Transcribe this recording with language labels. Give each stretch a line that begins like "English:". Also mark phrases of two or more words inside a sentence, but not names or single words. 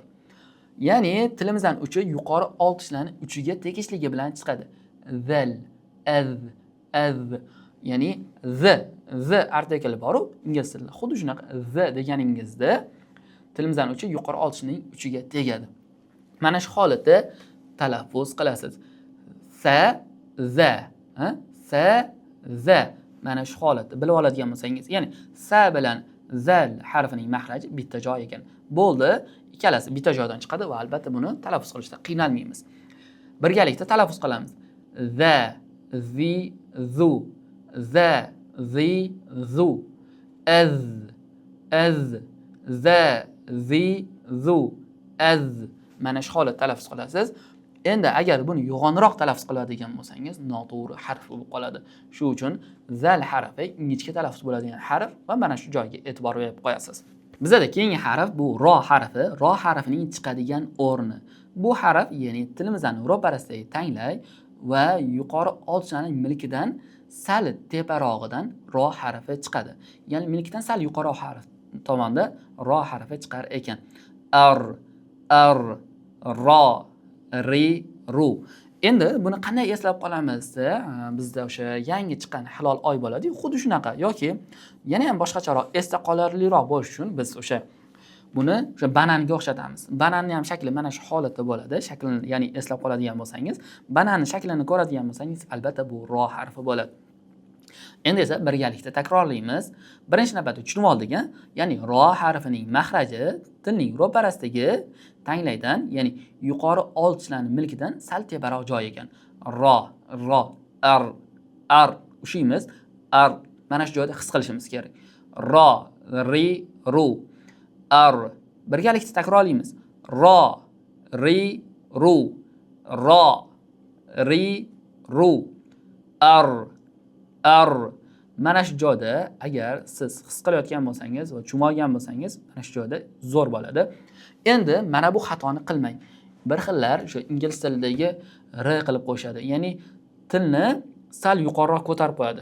Uzbek: Ya'ni tilimizdan uchi yuqori old tishlarning uchiga tegishligi bilan chiqadi. Zal, az. Ya'ni z artikli bor-ku, ingliz tilida. Xuddi shunaqa z deganingizda tilimizdan uchi yuqori old tishning uchiga tegadi. Mana shu holatda talaffuz qilasiz. Sa, za. Ha? Sa, za. Mana shu holatda bilib oladigan bo'lsangiz, ya'ni sa bilan zal harfining mahraji bitta joy ekan. Bo'ldi, ikkalasi bitta joydan chiqadi va albatta buni talaffuz qilishda qiynalmaymiz. Birgalikda talaffuz qilamiz. Za, zi, zu. Za, zi, zu. Az, az. Za, zi, zu. Az. Mana shu holatda talaffuz qilasiz. Endi agar buni yo'g'onroq talaffuz qiladigan bo'lsangiz, noto'g'ri harf bo'lib qoladi. Shuning uchun zal harfi ingichka talaffuz bo'ladigan harf va mana shu joyga e'tibor berib qo'yasiz. Bizda keyingi harf bu ro harfi. Ro harfining chiqadigan o'rni. Bu harf ya'ni tilimizning ro'parasidagi tanglay va yuqori olchani milkidan sal teparog'idan ro harfi chiqadi. Ya'ni milkidan sal yuqori harf tomonda ro harfi chiqar ekan. Ar, ro, ri, ru. Endi buni qanday eslab qolamiz? Bizda o'sha yangi chiqqan hilol oy bo'ladi, xuddi shunaqa yoki yana ham boshqacharoq esda qolarliroq bo'lish uchun biz o'sha buni o'sha bananga o'xshatamiz. Bananning ham shakli mana shu holatda bo'ladi. Shaklini, ya'ni eslab qoladigan bo'lsangiz, bananning shaklini ko'radigan bo'lsangiz, albatta bu ro harfi bo'ladi. Endi esa birgalikda takrorlaymiz. Birinchi navbatda tushunib oldik, ya'ni ro harfining mahraji tilning ro'parasidagi tanglaydan, ya'ni yuqori old tishlarning milkidan sal teparoq joy ekan. Ro, ar ushlaymiz. Ar mana shu joyda his qilishimiz kerak. Ro, ri, ru. Ar. Birgalikda takrorlaymiz. Ro, ri, ru. Ro, ri, ru. Ar. Mana shu joyda agar siz his qilayotgan bo'lsangiz va tushunmagan bo'lsangiz, mana shu joyda zo'r bo'ladi. Endi mana bu xatoni qilmang. Bir xillar o'sha ingliz tilidagi r qilib qo'yishadi. Ya'ni tilni sal yuqoriroq ko'tarib qo'yadi.